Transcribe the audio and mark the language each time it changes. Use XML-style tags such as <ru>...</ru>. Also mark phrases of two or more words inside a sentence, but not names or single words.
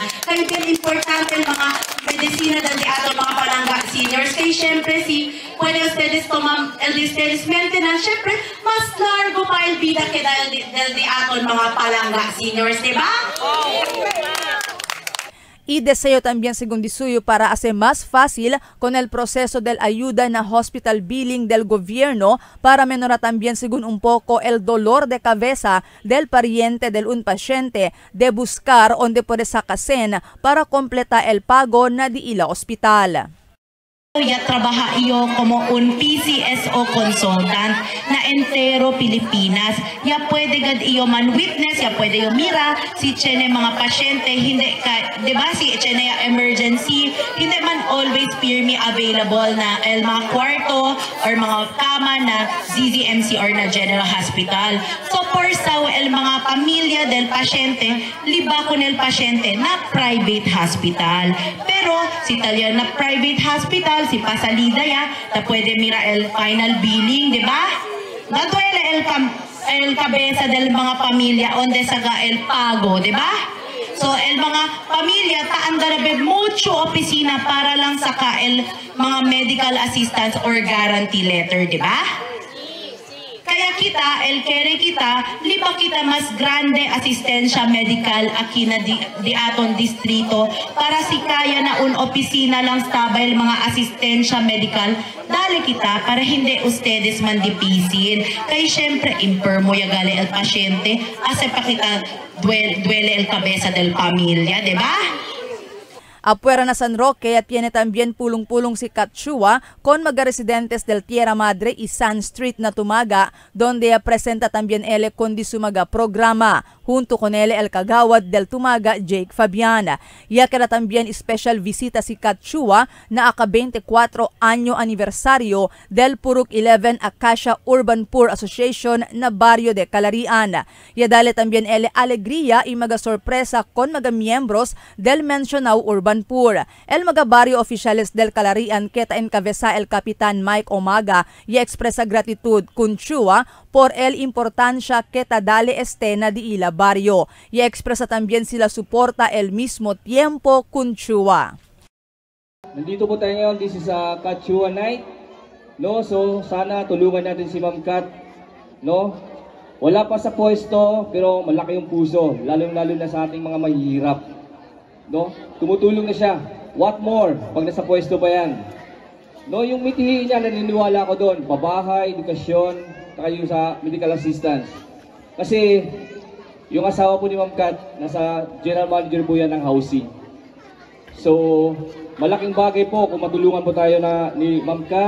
<cbk>Kaya din importante el mga medisina ng di aton mga palangga seniors. Kaya syempre si pwede ustedes toma el ustedes maintenance, syempre mas largo pa el vida que del di aton mga palangga seniors, di ba? Y deseo también según disuyo para hacer más fácil con el proceso del ayuda na hospital billing del gobierno para menorar también según un poco el dolor de cabeza del pariente del un paciente de buscar donde puede sacasen para completar el pago na di ila hospital. Ya trabaja iyo como un PCSO consultant na entero Pilipinas. Ya pwede gad iyo man witness, ya pwede iyo mira si tiene mga pasyente hindi ka, di ba si tiene emergency, hindi man always PIRMI available na el mga kwarto or mga kama na ZZMC or na General Hospital. So por sao el mga pamilya del pasyente, liba con el pasyente na private hospital. Pero si talya na private hospital, si pasalida ya, ta pwede mira el final billing, di ba? Naduele el cabeza del mga pamilya onde saga el pago, di ba? So el mga pamilya taan darabed mucho opisina para lang saka el mga</cbk> <en>medical assistance or guarantee letter,</en> <cbk>di ba? Kaya kita, el kere kita, liba kita mas grande asistensya medical aki na di aton distrito para si kaya na un opisina lang stabay mga asistensya medical, dali kita para hindi ustedes man dipisin. Kaya syempre, impermo ya gali el pasyente, ase pa kita duele el cabeza del pamilya, di ba? Afuera na San Roque ya tiene también pulong-pulong si Katchua con mga residentes del Tierra Madre y San Street na Tumaga, donde presenta también ele con disumaga programa, junto con ele el kagawad del Tumaga, Jake Fabiana. Ya que también special visita si Katchua na aka-24 año aniversario del Purok 11 Acacia Urban Poor Association na barrio de Calarian. Ya dale también ele alegría y mga sorpresa con mga miembros del mencionado Urban Poor. El mga barrio oficiales del Calarian que encabeza el Kapitan Mike Omaga y expresa gratitud con Chua por el importancia que dale na di ila barrio. Y expresa también sila suporta el mismo tiempo con Chua.</cbk> <tl>Nandito po tayo ngayon,</tl> <en>this is a Katchua night.</en> <tl>No, so sana tulungan natin si Ma'am Kat. No? Wala pa sa pwesto pero malaki yung puso, lalong-lalo na sa ating mga mahihirap. No? Tumutulong na siya. What more pag nasa pwesto pa yan? No, yung mitihin niya, naniniwala ko doon. Pabahay, edukasyon, saka yung sa</tl> <en>medical assistance.</en> <tl>Kasi Yung asawa po ni Ma'am Kat, nasa</tl> <en>general manager</en> <tl>po yan ng housing. So, malaking bagay po kung matulungan po tayo ni Ma'am Kat.</tl>